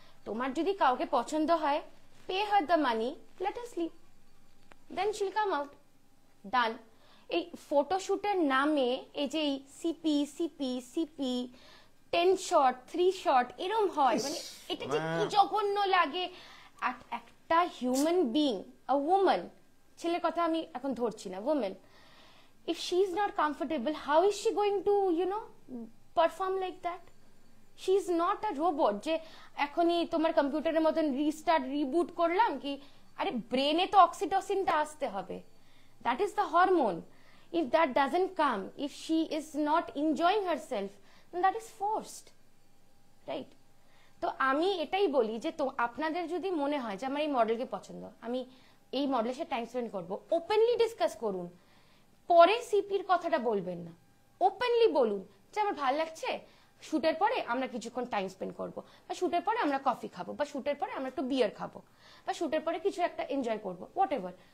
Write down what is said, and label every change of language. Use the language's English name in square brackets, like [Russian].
[Bangla] তোমার যদি কাউকে পছন্দ হয়, [English] Pay her the money, let her sleep, then she'll come out, done. [Bangla] এই ফটোশুটের নামে এই যে CP CP CP 10 shot 3 shot এরম হয়, মানে এটা যে কি জঘন্য লাগে। একটা হিউম্যান বিং, আ ওম্যান, ছেলের কথা আমি এখন ধরছি না, woman, [English] if she is not comfortable, how is she going to perform like that? She is not a robot [Bangla] যে এখনই তোমার কম্পিউটারের মতন রিস্টার্ট রিবুট করলাম কি। আরে ব্রেনে তো অক্সিটোসিনটা আসতে হবে, [English] that is the hormone. If that doesn't come, if she is not enjoying herself, then that is forced, right? [Bangla] তো আমি এটাই বলি যে তো আপনাদের যদি মনে হয় যে আমার এই মডেলকে পছন্দ, আমি এই মডেলের সাথে টাইম স্পেন্ড করবো, ওপেনলি ডিসকাস করুন, পরে সিপির কথাটা বলবেন না, ওপেনলি বলুন যে আমার ভালো লাগছে, শুটের পরে আমরা কিছুক্ষণ টাইম স্পেন্ড করবো, বা শুটের পরে আমরা কফি খাবো, বা শুটের পরে আমরা একটু বিয়ার খাবো, বা শুটের পরে কিছু একটা এনজয় করবো, [English] Whatever.